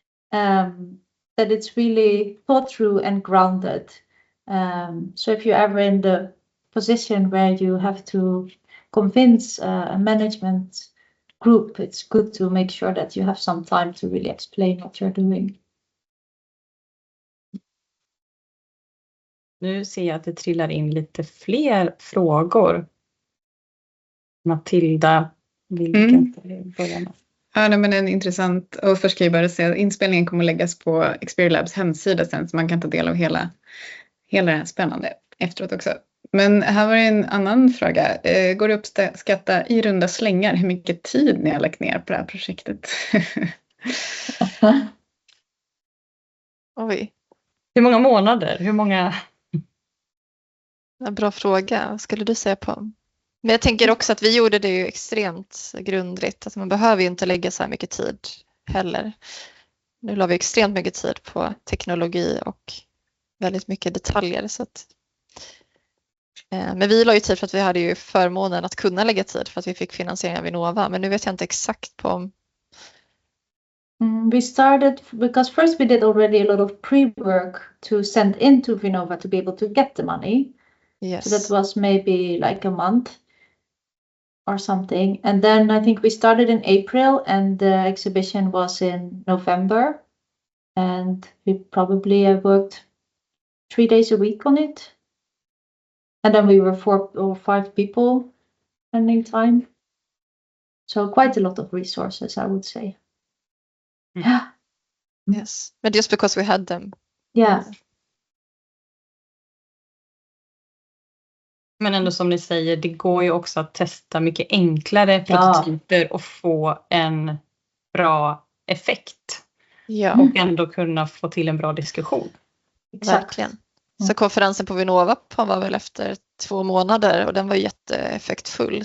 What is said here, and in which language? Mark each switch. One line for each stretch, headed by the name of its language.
English: That it's really thought through and grounded. So if you're ever in the position where you have to convince a management group, it's good to make sure that you have some time to really explain what you're doing.
Swedish: Nu ser jag att det trillar in lite fler frågor. Matilda, vilken börja med? Ja, men en intressant, och först kan jag bara säga att inspelningen kommer att läggas på Experio Labs hemsida sen, så man kan ta del av hela det här spännande efteråt också. Men här var det en annan fråga. Går det att uppskatta i runda slängar hur mycket tid ni har lagt ner på det här projektet? Oj. Hur många månader? Hur många? En bra fråga. Vad skulle du säga på? Men jag tänker också att vi gjorde det ju extremt grundligt. Alltså man behöver ju inte lägga så här mycket tid heller. Nu la vi extremt mycket tid på teknologi och väldigt mycket detaljer. Så att, men vi la ju tid för att vi hade ju förmånen att kunna lägga tid för att vi fick finansiering av Vinnova. Men nu vet jag inte exakt på.
English: We started because first we did already a lot of pre-work to send into Vinnova to be able to get the money. Yes. So that was maybe like a month or something. And then I think we started in April and the exhibition was in November. And we probably have worked 3 days a week on it. And then we were 4 or 5 people spending time. So quite a lot of resources, I would say. Yeah. Yes. But just because we had them. Yeah.
Swedish: Men ändå som ni säger, det går ju också att testa mycket enklare prototyper och få en bra effekt. Ja. Och ändå kunna få till en bra diskussion. Verkligen. Så konferensen på Vinnova var väl efter 2 månader och den var jätteeffektfull.